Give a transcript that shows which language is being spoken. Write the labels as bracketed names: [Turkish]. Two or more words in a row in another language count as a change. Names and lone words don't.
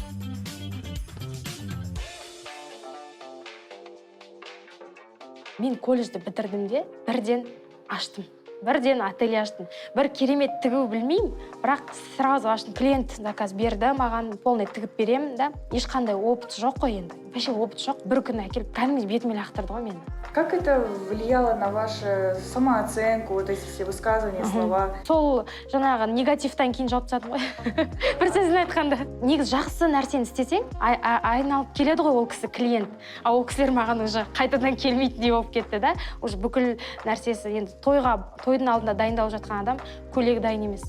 [Kazakh] Мен колледжді бітірдім де бірден аштым. Бірден ателье аштым. Бір керемет тігу білмеймін, бірақ сразу аштым. Клиент заказ берді, маған полный тігіп беремін да. Ешқандай опыт жоқ қой енді. [Russian] Вообще опыт жоқ. [Kazakh] Бір күні әкеліп кәдімгі бетіме лақтырды ғой мені. [Russian] Как это влияло на вашу самооценку, вот эти все высказывания, слова? [Kazakh] Сол жаңағы негативтан кейін жауап тастадым ғой. Бір сөзін айтқанда. Негіз жақсы нәрсені істесең, айналып келеді ғой ол кісі клиент. А ол кісілер маған уже қайтадан келмейтіндей болып кетті да. Уже бүкіл нәрсесі енді тойдың алдында дайындалып жатқан адам көйлегі дайын емес.